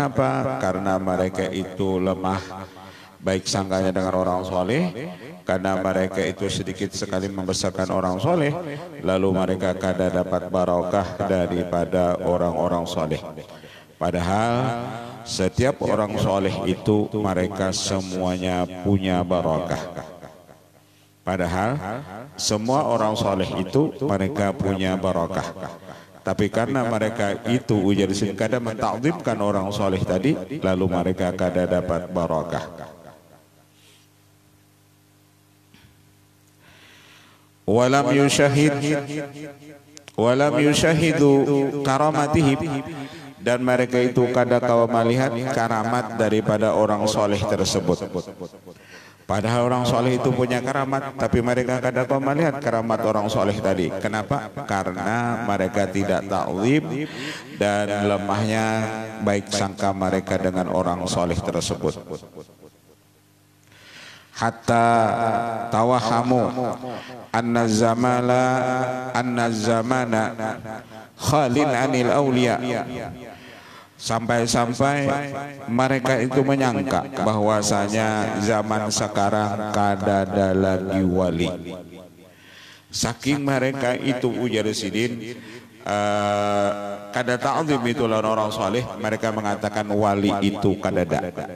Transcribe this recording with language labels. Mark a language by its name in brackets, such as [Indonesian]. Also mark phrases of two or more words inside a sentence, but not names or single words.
[Indonesian] Karena mereka itu lemah baik sangkanya dengan orang soleh, karena mereka itu sedikit sekali membesarkan orang soleh, lalu mereka kada dapat barokah daripada orang-orang soleh. Padahal setiap orang soleh itu mereka semuanya punya barokah. Padahal semua orang soleh itu mereka punya barokah. Tapi karena mereka itu [Banjar] ujar sini kada [Indonesian] mentakzimkan orang soleh tadi, lalu mereka kada dapat barokah. [Arabic] ولم يشاهدوا كراماتهم, [Indonesian] dan mereka itu [Banjar] kada kawa [Indonesian] melihat karamat daripada orang soleh tersebut. Padahal orang soleh itu punya karamat, tapi mereka [Banjar] kada kawa [Indonesian] melihat karamat orang soleh tadi. Kenapa? Karena mereka tidak ta'zim dan lemahnya baik sangka mereka dengan orang soleh tersebut. [Arabic] حتى توهموا أن الزمان خال عن الأولياء, [Indonesian] sampai-sampai mereka itu menyangka bahwasanya zaman sekarang kada ada lagi wali. Saking mereka itu [Banjar] ujar sidin kada [Indonesian] ta'zim itu lawan orang saleh, mereka mengatakan wali itu kada ada.